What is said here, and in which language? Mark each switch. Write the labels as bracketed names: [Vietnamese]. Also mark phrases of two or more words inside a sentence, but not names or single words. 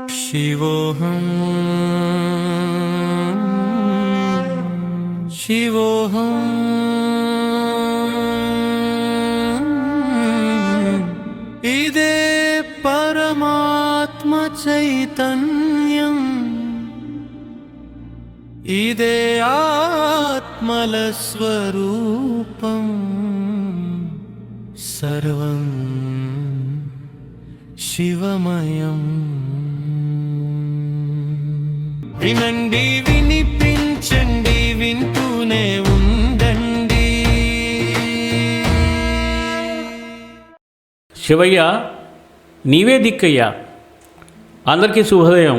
[Sanskrit] शिवोऽहं शिवोऽहं इदे परमात्म चैतन्यम् इदे आत्मलस्वरूपम् सर्वं शिवमयम् [Telugu] వినండి వినిపించండి వింటూనే ఉండండి. శివయ్య నీవే దిక్కయ్యా. అందరికీ శుభోదయం.